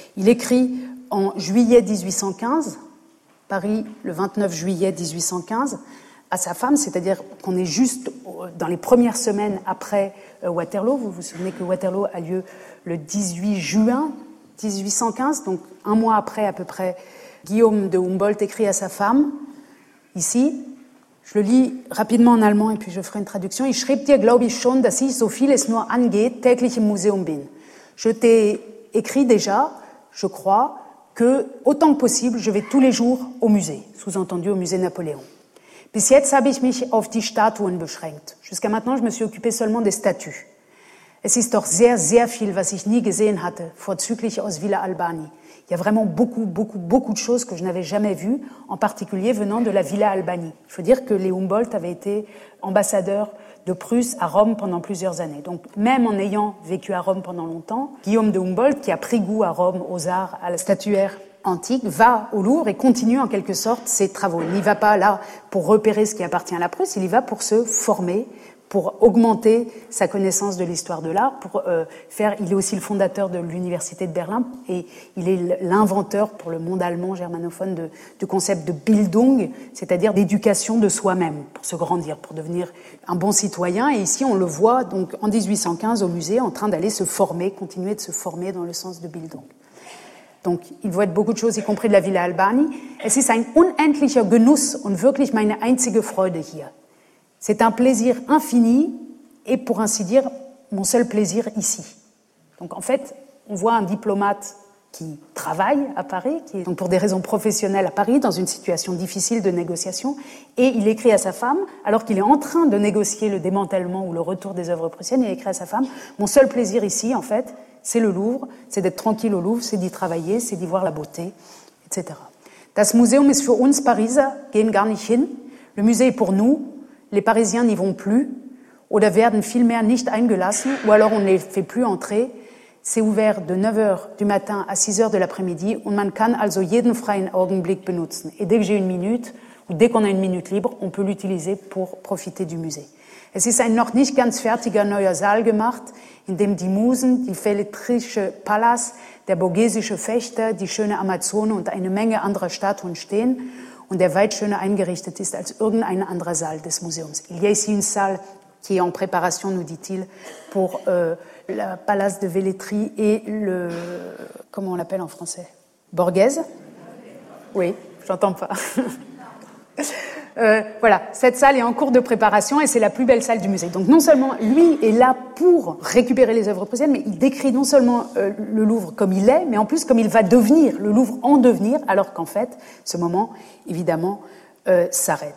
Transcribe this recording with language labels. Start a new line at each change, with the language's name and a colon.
French: Il écrit en juillet 1815, Paris le 29 juillet 1815, à sa femme, c'est-à-dire qu'on est juste dans les premières semaines après Waterloo. Vous vous souvenez que Waterloo a lieu le 18 juin 1815, donc un mois après à peu près. Guillaume de Humboldt écrit à sa femme, Ici, je le lis rapidement en allemand et puis je ferai une traduction.
German: Ich schrieb dir, glaube ich, schon, dass ich, so viel es nur angeht, täglich im Museum bin.
French: Je t'ai écrit déjà, je crois, que autant que possible, je vais tous les jours au musée, sous-entendu au musée Napoléon.
German: Bis jetzt habe ich mich auf die Statuen beschränkt.
French: Jusqu'à maintenant, je me suis occupé seulement des statues.
German: Es ist doch sehr, sehr viel, was ich nie gesehen hatte, vorzüglich aus Villa Albani.
French: Il y a vraiment beaucoup, beaucoup, beaucoup de choses que je n'avais jamais vues, en particulier venant de la Villa Albani. Il faut dire que Léon Humboldt avait été ambassadeur de Prusse à Rome pendant plusieurs années. Donc, même en ayant vécu à Rome pendant longtemps, Guillaume de Humboldt, qui a pris goût à Rome, aux arts, à la statuaire antique, va au Louvre et continue en quelque sorte ses travaux. Il n'y va pas là pour repérer ce qui appartient à la Prusse, il y va pour se former, pour augmenter sa connaissance de l'histoire de l'art, pour faire... Il est aussi le fondateur de l'Université de Berlin et il est l'inventeur pour le monde allemand germanophone du concept de Bildung, c'est-à-dire d'éducation de soi-même, pour se grandir, pour devenir un bon citoyen. Et ici, on le voit donc en 1815 au musée, en train d'aller se former, continuer de se former dans le sens de Bildung. Donc, il voit beaucoup de choses, y compris de la Villa Albani.
German: Es ist ein unendlicher Genuss und wirklich meine einzige Freude hier.
French: C'est un plaisir infini et, pour ainsi dire, mon seul plaisir ici. Donc, en fait, on voit un diplomate qui travaille à Paris, qui est donc pour des raisons professionnelles à Paris, dans une situation difficile de négociation, et il écrit à sa femme, alors qu'il est en train de négocier le démantèlement ou le retour des œuvres prussiennes, il écrit à sa femme, « Mon seul plaisir ici, en fait, c'est le Louvre, c'est d'être tranquille au Louvre, c'est d'y travailler, c'est d'y voir la beauté, etc. »
German: Das Museum ist für uns Pariser, gehen gar nicht hin.
French: Le musée est pour nous. Les Parisiens n'y vont plus,
German: oder werden viel mehr nicht eingelassen,
French: ou alors on ne les fait plus entrer. C'est ouvert de 9h du matin à 6h de l'après-midi,
German: und man kann also jeden freien Augenblick benutzen.
French: Et dès que j'ai une minute, ou dès qu'on a une minute libre, on peut l'utiliser pour profiter du musée.
German: Es ist ein noch nicht ganz fertiger neuer Saal gemacht, in dem die Musen, die Feldrische Palace, der Borghesische Fechter, die schöne Amazone und eine Menge anderer Statuen stehen. Und der weit schöner eingerichtet ist als irgendein anderer Saal des Museums.
French: Il y a ici une salle qui est en préparation, nous dit-il, pour la Palace de Velletri et le... Comment on l'appelle en français ? Borghese ? Oui, j'entends pas. voilà, cette salle est en cours de préparation et c'est la plus belle salle du musée. Donc non seulement lui est là pour récupérer les œuvres prussiennes, mais il décrit non seulement le Louvre comme il est, mais en plus comme il va devenir, le Louvre en devenir, alors qu'en fait, ce moment, évidemment, s'arrête.